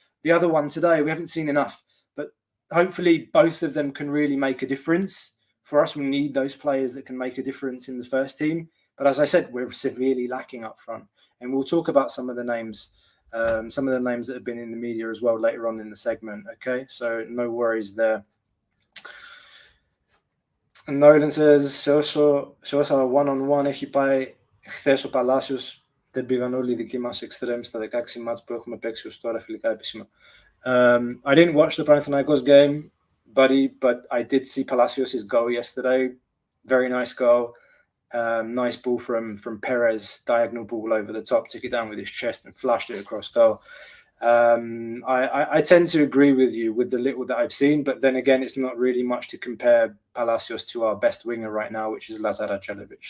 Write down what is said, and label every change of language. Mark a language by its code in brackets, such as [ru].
[en] The other one today, we haven't seen enough. But hopefully both of them can really make a difference. For us, we need those players that can make a difference in the first team. But as I said, we're severely lacking up front. And we'll talk about some of the names that have been in the media as well later on in the segment. Okay, so no worries there. And Nolan says, [el] σε όσα one-on-one έχει πάει χθες ο Παλάσιος, δεν πήγαν όλοι οι δικοί μας εξτρέμ στα 16 μάτς που έχουμε παίξει ως τώρα φιλικά επίσημα. [en] I didn't watch the Panathinaikos game, buddy, but I did see Palacios' goal yesterday. Very nice goal. Nice ball from Perez, diagonal ball over the top, took it down with his chest and flushed it across goal. I tend to agree with you with the little that I've seen, but then again, it's not really much to compare Palacios to our best winger right now, which is Lazar Rajelevic.